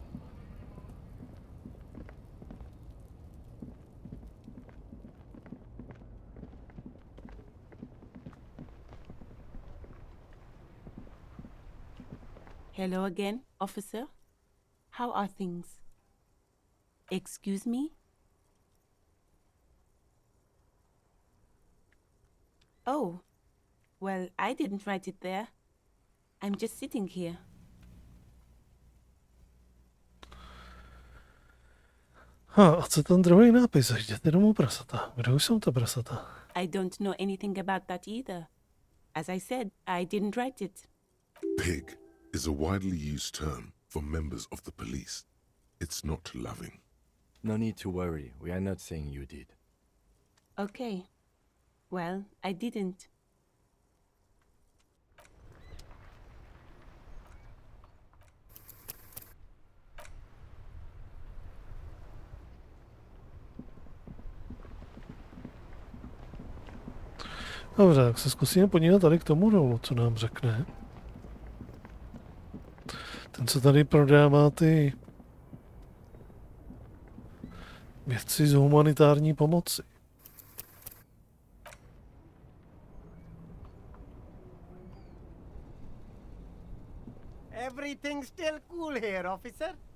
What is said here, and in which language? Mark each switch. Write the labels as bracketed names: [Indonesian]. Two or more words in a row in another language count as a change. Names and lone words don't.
[English] Hello again, officer. How are things? Excuse me? Oh, well, I didn't write it there. I'm just sitting here. [Czech] A co ten druhý nápis? Jděte domů, prasata. Kdo jsou to prasata? [English] I don't know anything about that either. As I said, I didn't write it. Pig is a widely used term for members of the police. It's not loving. No need to worry. We are not saying you did. Okay. Well, I didn't. [Czech] Dobře, tak se zkusíme podívat tady k tomu rolu, co nám řekne. Ten, co tady prodává ty věci z humanitární pomoci. [English] Everything's still cool here, officer.